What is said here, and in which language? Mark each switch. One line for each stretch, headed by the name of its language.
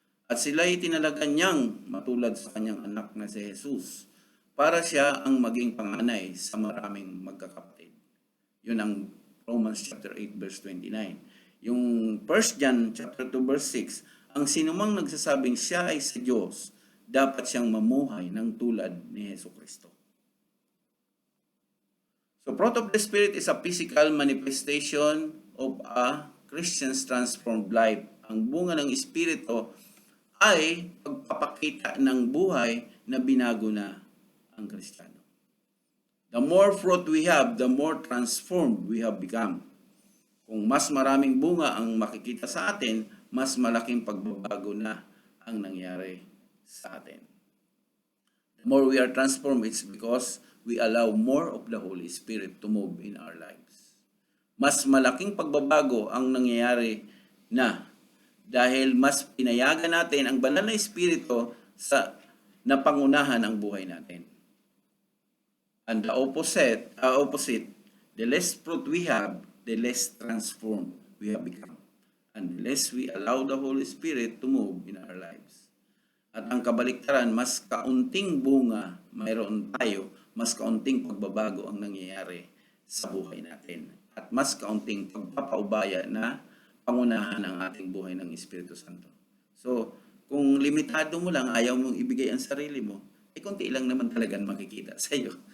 Filipino: At sila'y tinalagan niyang matulad sa kanyang anak na si Jesus para siya ang maging panganay sa maraming magkakapatid. Yun ang Romans chapter 8, verse 29. Yung 1 John chapter 2, verse 6, ang sinumang nagsasabing siya ay sa Diyos, dapat siyang mamuhay ng tulad ni Jesucristo.
English: So, fruit of the Spirit is a physical manifestation of a Christian's transformed life.
Filipino: Ang bunga ng Espiritu ay pagpapakita ng buhay na binago na ang Kristiyano.
English: The more fruit we have, the more transformed we have become.
Filipino: Kung mas maraming bunga ang makikita sa atin, mas malaking pagbabago na ang nangyari sa atin.
English: The more we are transformed, it's because we allow more of the Holy Spirit to move in our lives.
Filipino: Mas malaking pagbabago ang nangyayari na dahil mas pinayagan natin ang banal na Espiritu sa napangunahan ang buhay natin.
English: And the opposite, the less fruit we have, the less transformed we have become. And the less we allow the Holy Spirit to move in our lives.
Filipino: At ang kabaliktaran, mas kaunting bunga mayroon tayo, mas kaunting pagbabago ang nangyayari sa buhay natin. At mas kaunting pagpapaubaya na pangunahan ang ating buhay ng Espiritu Santo. So, kung limitado mo lang, ayaw mong ibigay ang sarili mo, konti lang naman talagang makikita sa iyo.